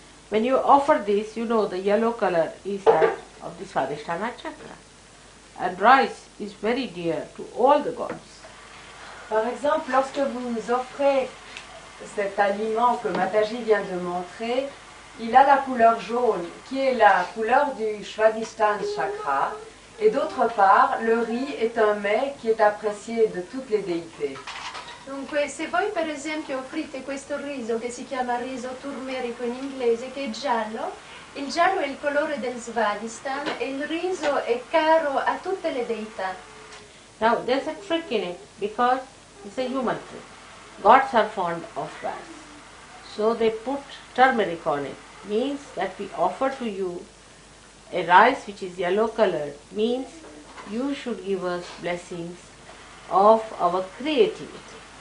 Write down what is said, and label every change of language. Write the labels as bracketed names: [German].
[English] When you offer this, you know the yellow color is that of the Swadhisthana chakra. And rice is very dear to all the gods. [French] Par exemple, lorsque vous offrez cet aliment que Mataji vient de montrer, il a la couleur jaune, qui est la couleur du Svadhisthana chakra, et d'autre part, le riz est un mets qui est apprécié de toutes les déités. [Italian] Dunque, se voi per esempio offrite questo riso che si chiama riso turmerico in inglese, che è giallo, il giallo è il colore del Svadhisthana e il riso è caro a tutte le deità. [English] Now there's a trick in it because it's a human trick. Gods are fond of rice. So they put turmeric on it. Means that we offer to you a rice which is yellow colored, means you should give us blessings of our creativity.